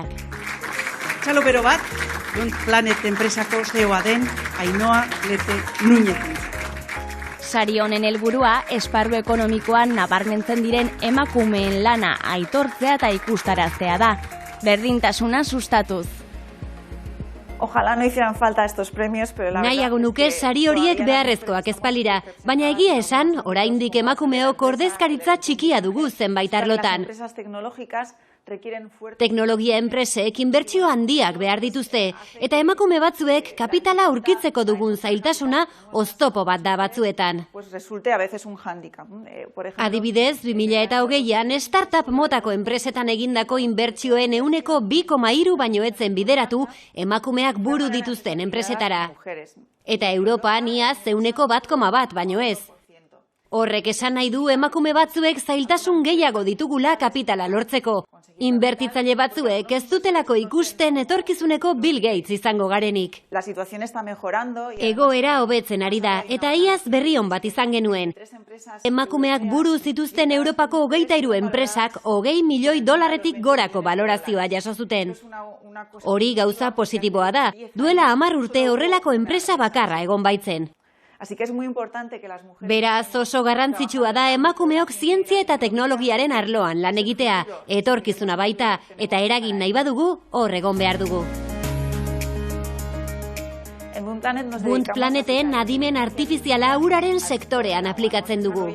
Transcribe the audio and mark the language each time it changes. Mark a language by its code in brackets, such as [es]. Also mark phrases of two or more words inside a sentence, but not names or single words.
[eu] Txalopero bat, Bund Planet enpresako CEO-a den Ainhoa Lete Núñez. Sari honen helburua esparru ekonomikoan nabarmentzen diren emakumeen lana aitortzea eta ikustaraztea da, berdintasuna sustatuz. [es] Ojalá no hicieran falta estos premios, pero la verdad... [eu] Nahiago nuke sari horiek beharrezkoak ezpalira, baina egia esan, oraindik emakumeok ordezkaritza txikia dugu zenbait arlotan. [es] Empresas tecnológicas requieren fuerte... [eu] Teknologia enpresek inbertsio handiak behar dituzte, eta emakume batzuek kapitala aurkitzeko dugun zailtasuna oztopo bat da batzuetan. [es] Pues resulte a veces un hándicap. Por ejemplo... [eu] Adibidez, 2020an startup motako enpresetan egindako inbertsioen 2,3 baino etzen bideratu emakumeak buru dituzten enpresetara. Eta Europan iaz 1,1 baino ez. Horrek esan nahi du emakume batzuek zailtasun gehiago ditugula kapitala lortzeko. Inbertitzaile batzuek ez dutelako ikusten etorkizuneko Bill Gates izango garenik. [es] La situación está mejorando... [eu] Egoera hobetzen ari da, eta iaz berri on bat izan genuen. Emakumeak buru zituzten Europako 23 enpresak $20 milioi gorako balorazioa jaso zuten. Hori gauza positiboa da, duela 10 urte horrelako enpresa bakarra egon baitzen. [es] Así que es muy importante que las mujeres... [eu] Beraz, oso garrantzitsua da emakumeok zientzia eta teknologiaren arloan lan egitea, etorkizuna baita, eta eragin nahi badugu, hor egon behar dugu. Bunt Planeten adimen artifiziala uraren sektorean aplikatzen dugu.